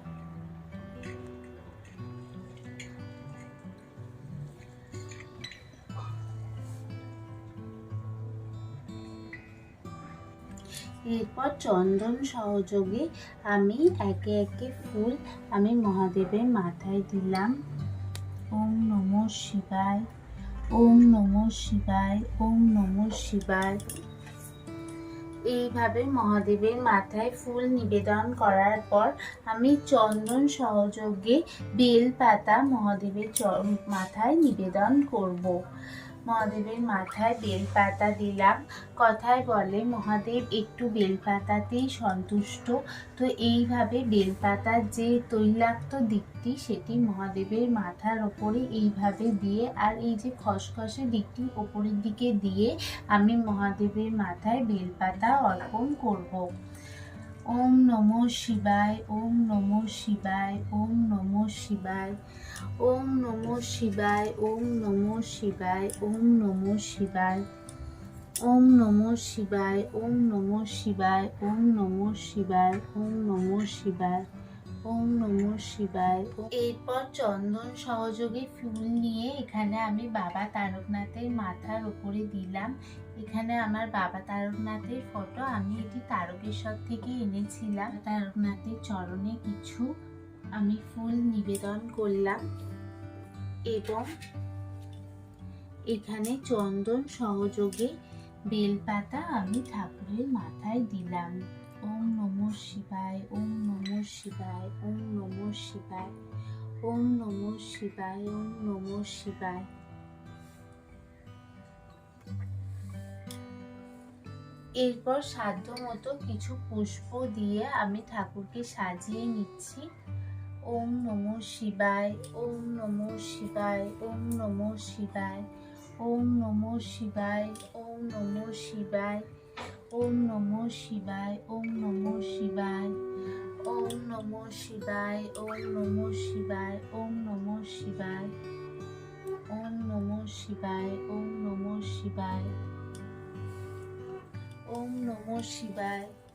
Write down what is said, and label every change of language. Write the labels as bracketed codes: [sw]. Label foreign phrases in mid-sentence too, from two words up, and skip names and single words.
[bn] এরপর চন্দন সহযোগে আমি একে একে ফুল আমি মহাদেবের মাথায় দিলাম। [sa] ওম নমঃ শিবায়, ওম নমঃ শিবায়, ওম নমঃ শিবায়। [bn] এইভাবে মহাদেবের মাথায় ফুল নিবেদন করার পর আমি চন্দন সহযোগে বেলপাতা মহাদেবের মাথায় নিবেদন করব। মহাদেবের মাথায় বেলপাতা দিলাম। কথায় বলে মহাদেব একটু বেলপাতাতেই সন্তুষ্ট। তো এইভাবে বেলপাতার যে তৈলাক্ত দিকটি সেটি মহাদেবের মাথার ওপরে এইভাবে দিয়ে, আর এই যে খসখসে দিকটি ওপরের দিকে দিয়ে আমি মহাদেবের মাথায় বেলপাতা অর্পণ করব। [sa] ওম নমঃ শিবায়, ওম নমঃ শিবায়, ওম নমঃ শিবায়, ওম নমঃ শিবায়, ওম নমঃ শিবায়, ওম নমঃ শিবায়, ওম নমঃ শিবায়, ওম নমঃ শিবায়, ওম নমঃ শিবায়, ওম নমঃ শিবায়, ওম নমঃ শিবায়। [bn] এরপর চন্দন সহযোগে ফুল নিয়ে এখানে আমি বাবা তারকনাথের মাথার উপরে দিলাম। এখানে আমার বাবা তারকনাথের ফটো, আমি এটি তারকেশ্বর থেকে এনেছিলাম। তারকনাথের চরণে কিছু আমি ফুল নিবেদন করলাম এবং এখানে চন্দন সহযোগে বেলপাতা আমি ঠাকুরের মাথায় দিলাম। [sa] ওম নমঃ শিবায়, ওম নমঃ শিবায়, ওম নমঃ শিবায়, ওম নমঃ শিবায়, ওম নমঃ শিবায়। [bn] এরপর সাধ্য মতো কিছু পুষ্প দিয়ে আমি ঠাকুরকে সাজিয়ে নিচ্ছি। [sa] ওম নমঃ শিবায়, ওম নমঃ শিবায়, ওম নমঃ শিবায়, ওম নমঃ শিবায়, ওম নমঃ শিবায়, ওম নমঃ শিবায়, ওম নমঃ শিবায়, ওম নমঃ শিবায়, ওম নমঃ শিবায়, ওম নমঃ শিবায়, ওম নমঃ শিবায়, ওম নমঃ শিবায়, ওম নমঃ শিবায়,